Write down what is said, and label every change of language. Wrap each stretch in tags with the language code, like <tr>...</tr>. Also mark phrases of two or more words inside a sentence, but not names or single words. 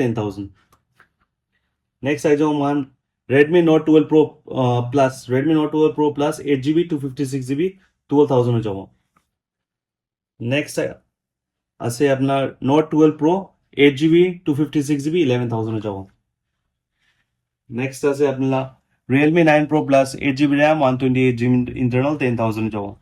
<as>10,000 নেক্সট আহি যাব মান Redmi Note 12 Pro Plus Redmi Note 12 Pro Plus 8GB 256GB 12,000 হৈ যাব নেক্সট আছে আপনার Note 12 Pro 8GB 256GB 11,000 হৈ যাব নেক্সট আছে আপনার Realme 9 Pro Plus 8GB RAM 128GB internal 10,000 হৈ যাব</as>